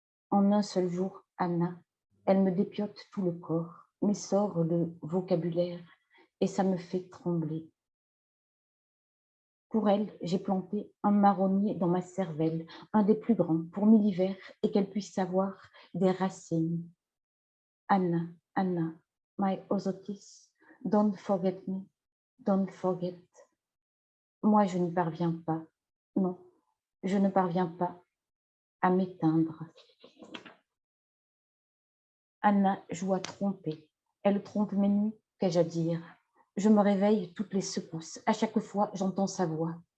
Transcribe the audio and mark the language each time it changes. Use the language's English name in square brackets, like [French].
[French] En un seul jour, Anna, elle me dépiote tout le corps, m'essore le vocabulaire et ça me fait trembler. Pour elle, j'ai planté un marronnier dans ma cervelle, un des plus grands, pour 1000 hivers et qu'elle puisse avoir des racines. [English] Anna, Anna, my osotis, don't forget me, don't forget. [French] Moi, je n'y parviens pas. Non, je ne parviens pas à m'éteindre. Anna joue à tromper. Elle trompe mes nuits, qu'ai-je à dire? Je me réveille toutes les secousses. À chaque fois, j'entends sa voix.